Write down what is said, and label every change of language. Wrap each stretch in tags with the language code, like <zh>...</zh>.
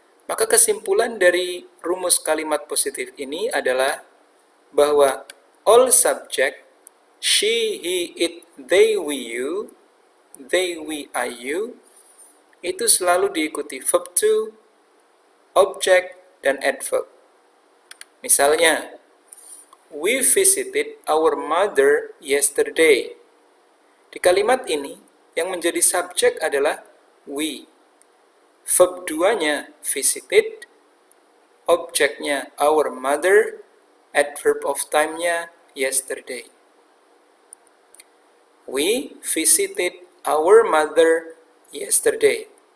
<id>Maka kesimpulan dari rumus kalimat positif ini adalah bahwa</id> <en>all subject she, he, it, they, we, you, they, we, I, you</en> <id>itu selalu diikuti verb to, object, dan adverb.</id> <en>Misalnya, we visited our mother yesterday.</en> <id>Di kalimat ini, yang menjadi subjek adalah we. Verb 2-nya visited, objeknya</id> <en>our mother,</en> <id>adverb of time-nya yesterday.</id> <en>We visited our mother yesterday.</en>